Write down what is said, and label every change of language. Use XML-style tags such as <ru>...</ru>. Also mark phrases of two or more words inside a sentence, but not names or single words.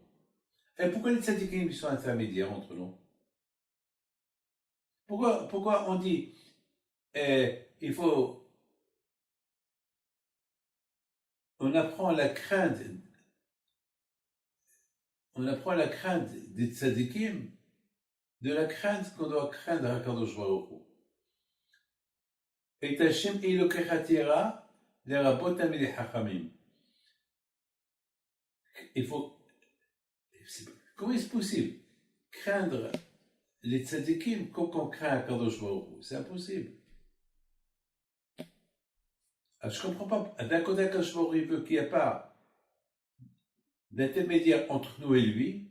<fr>Et pourquoi les tzadikim sont intermédiaires entre nous? Pourquoi on dit, on apprend la crainte des tzadikim, de la crainte qu'on doit craindre à</fr> <he>קדוש ברוך הוא. את השם אלוקיך תירא לרבות תמידי חכמים.</he> <fr>Comment est-ce possible craindre les tzadikim comme on craint à</fr> <he>קדוש ברוך הוא?</he> <fr>C'est impossible. Alors, je ne comprends pas. D'un côté,</fr> <he>קדוש ברוך הוא</he> <fr>veut qu'il n'y ait pas d'intermédiaire entre nous et lui.</fr>